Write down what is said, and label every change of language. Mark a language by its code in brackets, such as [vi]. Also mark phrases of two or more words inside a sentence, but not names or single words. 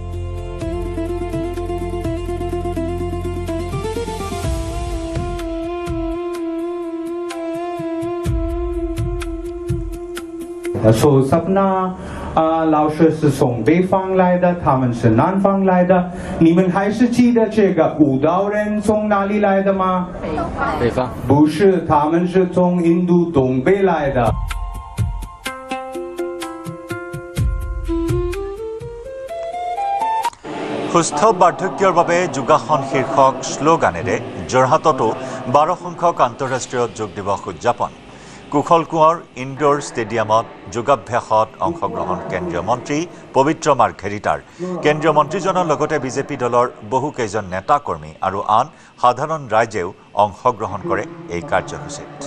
[zh] So Sapna 老师是从北方来的，他们是南方来的。你们还是记得这个舞蹈人从哪里来的吗？北方。不是，他们是从印度东北来的。 [as] সুস্থ বাৰ্ধক্যৰ বাবে যোগাসন শীৰ্ষক শ্লোগানেৰে যোৰহাটতো 12 সংখ্যক আন্তঃৰাষ্ট্ৰীয় যোগ দিৱস উদযাপন কুশল কোঁৱৰ ইনডোৰ ষ্টেডিয়ামত যোগাভ্যাসত অংশগ্ৰহণ কেন্দ্ৰীয় মন্ত্ৰী পবিত্ৰ মাৰ্ঘেৰিটাৰ কেন্দ্ৰীয় মন্ত্ৰীজনৰ লগতে বিজেপি দলৰ বহুকেইজন নেতা কৰ্মী আৰু আন সাধাৰণ ৰাইজেও অংশগ্ৰহণ কৰে এই কাৰ্যসূচীত